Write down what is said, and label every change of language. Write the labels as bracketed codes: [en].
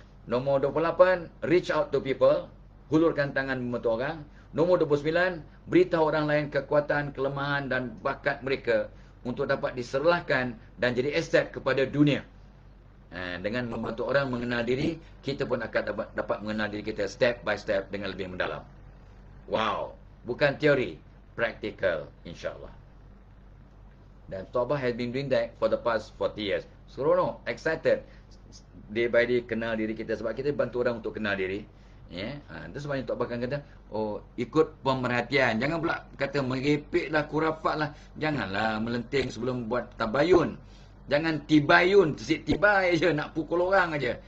[en] Nombor 28, reach out to people. [ms] Hulurkan tangan membantu orang. Nombor 29, beritahu orang lain kekuatan, kelemahan dan bakat mereka untuk dapat diserlahkan dan jadi aset kepada dunia. Dengan membantu orang mengenal diri, kita pun akan dapat mengenal diri kita [en] step by step [ms] dengan lebih mendalam. Wow, bukan teori, practical, insyaAllah. [en] Dan Tok Abah has been doing that for the past 40 years. [ms] Seronok, excited. [en] Day by day [ms] kenal diri kita. Sebab kita bantu orang untuk kenal diri. Itu sebabnya Tok Abah akan kata, ikut pemerhatian. Jangan pula kata merepek lah, kurafat lah. Janganlah melenting sebelum buat tabayun. Jangan tibayun, tibai je, nak pukul orang aja.